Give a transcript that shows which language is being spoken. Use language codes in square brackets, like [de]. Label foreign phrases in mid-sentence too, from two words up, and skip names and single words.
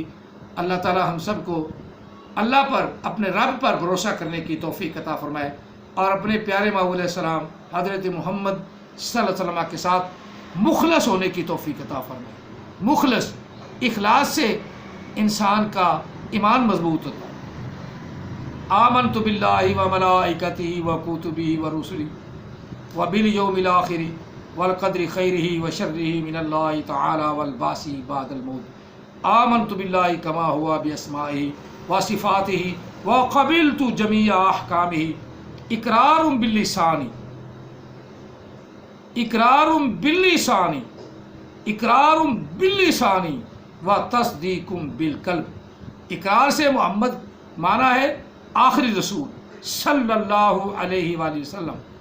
[ur] اللہ تعالیٰ ہم سب کو اللہ پر، اپنے رب پر بھروسہ کرنے کی توفیق عطا فرمائے اور اپنے پیارے مولا [ar] علیہ السلام [ur] حضرت محمد [ar] صلی اللہ علیہ وسلم [ur] کے ساتھ مخلص ہونے کی توفیق عطا فرمائے. مخلص، اخلاص سے انسان کا ایمان مضبوط ہوتا ہے. [ar] آمنت باللہ و ملائکتہ و کتبہ و رسلہ و بالیوم الآخر والقدر خیرہ و شرہ من اللہ تعالی والبعث بعد الموت. آمنت باللہ کما ہوا باسمائہ و صفاتہ و قبلت جمیع احکامہ. اقرار باللسان، اقرار باللسان، اقرار باللسان و تصدیق بالقلب. [ur] اقرار سے محمد مانا ہے آخری رسول [ar] صلی اللہ علیہ وآلہ وسلم.